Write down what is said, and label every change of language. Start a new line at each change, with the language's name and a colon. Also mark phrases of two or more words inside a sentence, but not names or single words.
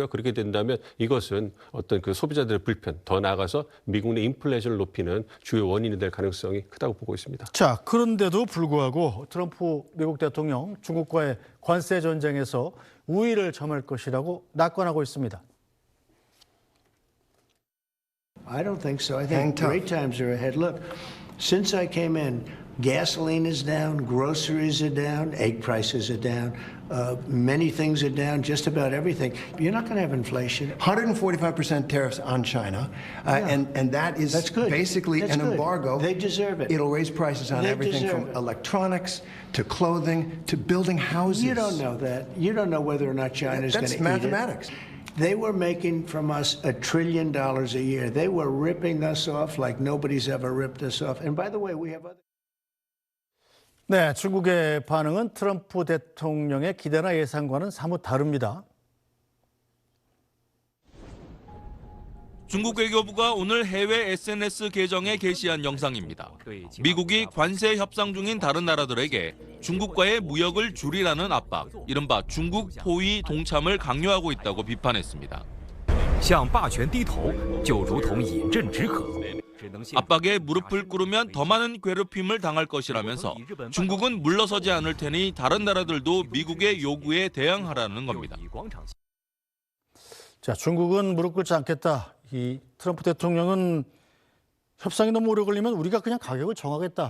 Korean: 그렇게 된다면 이것은 어떤 그 소비자들의 불편, 더 나아가서 미국 내 인플레이션을 높이는 주요 원인이 될 가능성이 크다고 보고 있습니다. 자, 그런데도 불구하고 트럼프 미국 대통령 중국과의 관세 전쟁에서 우위를 점할 것이라고 낙관하고 있습니다.
English: I don't think so. I think great times are ahead. Look, since I came in, gasoline is down, groceries are down, egg prices are down, many things are down, just about everything. You're not going to have inflation. 145% tariffs on China, and that is That's good. basically That's an good. embargo. They deserve it. It'll raise prices on They everything deserve from it. electronics to clothing to building houses. You don't know that. You don't know whether or not China's going to That's eat mathematics. it. They were making from us $1 trillion a year. They were ripping us off like nobody's ever ripped us off. And by the way, we have other...
Korean: 네, 중국의 반응은 트럼프 대통령의 기대나 예상과는 사뭇 다릅니다. 중국 외교부가 오늘 해외 SNS 계정에 게시한 영상입니다. 미국이 관세 협상 중인 다른 나라들에게 중국과의 무역을 줄이라는 압박, 이른바 중국 포위 동참을 강요하고 있다고 비판했습니다.
Chinese: 向霸权低头就如同饮鸩止渴
Korean: 압박에 무릎을 꿇으면 더 많은 괴롭힘을 당할 것이라면서 중국은 물러서지 않을 테니 다른 나라들도 미국의 요구에 대항하라는 겁니다. 자, 중국은 무릎 꿇지 않겠다. 이 트럼프 대통령은 협상이 너무 오래 걸리면 우리가 그냥 가격을 정하겠다.